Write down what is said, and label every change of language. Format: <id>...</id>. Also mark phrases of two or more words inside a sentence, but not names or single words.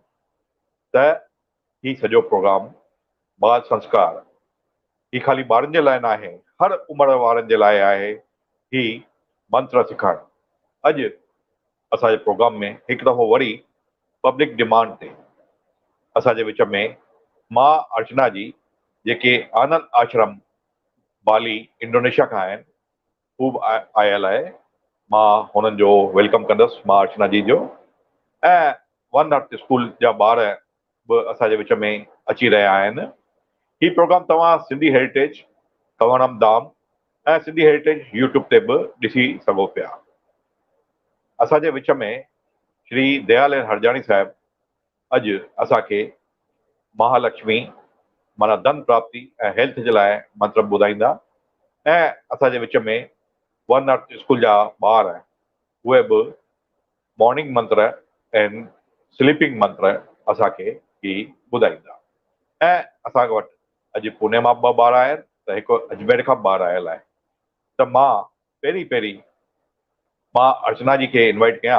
<sd>त ही सॼो प्रोग्राम बाल संस्कार ही ख़ाली ॿारनि जे लाइ न आहे, हर उमिरि वारनि जे लाइ आहे ही मंत्र सिखणु। अॼु असांजे प्रोग्राम में हिकु दफ़ो वरी</sd> <en>public demand</en> <sd>ते असांजे विच में मां अर्चना जी, जेके आनंद आश्रम बाली इंडोनेशिया खां आहिनि, हू आयल आहे। मां हुननि जो वेलकम कंदुसि, मां अर्चना जी जो। ऐं वन अर्थ स्कूल जा ॿार बि असांजे विच में अची रहिया आहिनि। ही प्रोग्राम तव्हां सिंधी हेरिटेज तवणम धाम ऐं सिंधी हेरिटेज यूट्यूब ते बि ॾिसी सघो पिया। असांजे विच में श्री दयाल हरजाणी साहिबु अॼु असांखे महालक्ष्मी माना धन प्राप्ति ऐं हेल्थ जे लाइ मंत्र ॿुधाईंदा। ऐं असांजे विच में वन अर्थ स्कूल जा ॿार उहे बि मॉर्निंग मंत्र ऐं स्लीपिंग मंत्र असांखे ही ॿुधाईंदा। ऐं असां वटि अॼु पुणे मां 2 ॿार आहिनि, त हिकु अजमेर खां ॿार आयल आहे। त मां पहिरीं मां अर्चना जी खे इनवाइट कयां।</sd>